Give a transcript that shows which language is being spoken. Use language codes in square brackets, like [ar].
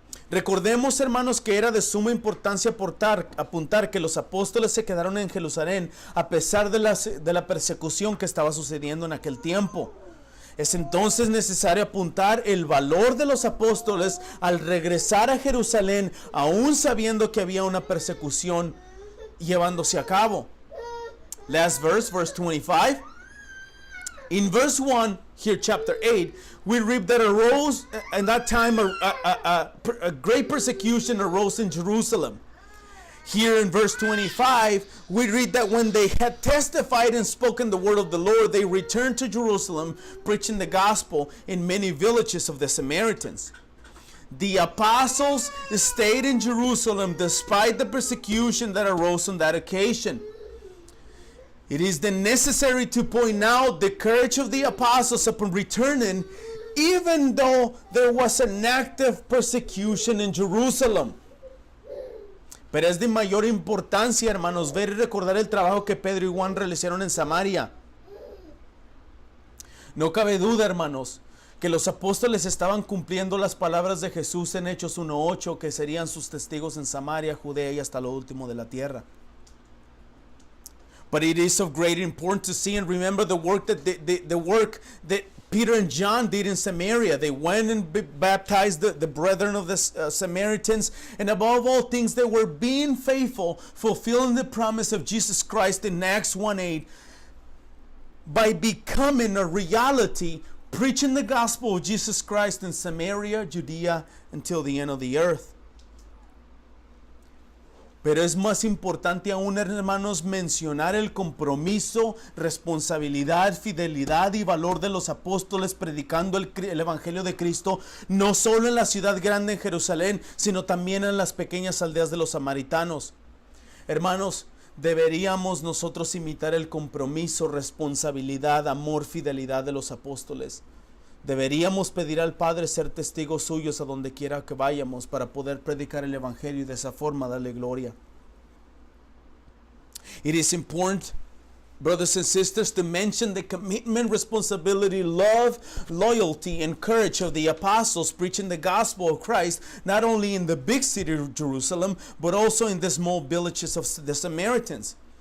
[es] Recordemos, hermanos, que era de suma importancia apuntar que los apóstoles se quedaron en Jerusalén a pesar de la persecución que estaba sucediendo en aquel tiempo. Es entonces necesario apuntar el valor de los apóstoles al regresar a Jerusalén, aún sabiendo que había una persecución llevándose a cabo. [en] Last verse 25. In verse 1, here chapter 8, we read that arose, in that time a great persecution arose in Jerusalem. Here in verse 25, we read that when they had testified and spoken the word of the Lord, they returned to Jerusalem, preaching the gospel in many villages of the Samaritans. The apostles stayed in Jerusalem despite the persecution that arose on that occasion. It is then necessary to point out the courage of the apostles upon returning, even though there was an active persecution in Jerusalem. [es] Pero es de mayor importancia, hermanos, ver y recordar el trabajo que Pedro y Juan realizaron en Samaria. No cabe duda, hermanos, que los apóstoles estaban cumpliendo las palabras de Jesús en Hechos 1:8, que serían sus testigos en Samaria, Judea y hasta lo último de la tierra. [en] But it is of great importance to see and remember the work that Peter and John did in Samaria. They went and baptized the brethren of the Samaritans, and above all things they were being faithful, fulfilling the promise of Jesus Christ in Acts 1:8 by becoming a reality, preaching the gospel of Jesus Christ in Samaria, Judea, until the end of the earth. [es] Pero es más importante aún, hermanos, mencionar el compromiso, responsabilidad, fidelidad y valor de los apóstoles predicando el Evangelio de Cristo, no solo en la ciudad grande en Jerusalén, sino también en las pequeñas aldeas de los samaritanos. Hermanos, deberíamos nosotros imitar el compromiso, responsabilidad, amor, fidelidad de los apóstoles. Deberíamos pedir al Padre ser testigos suyos a donde quiera que vayamos para poder predicar el Evangelio y de esa forma darle gloria. [en] It is important, brothers and sisters, to mention the commitment, responsibility, love, loyalty, and courage of the apostles preaching the gospel of Christ, not only in the big city of Jerusalem, but also in the small villages of the Samaritans.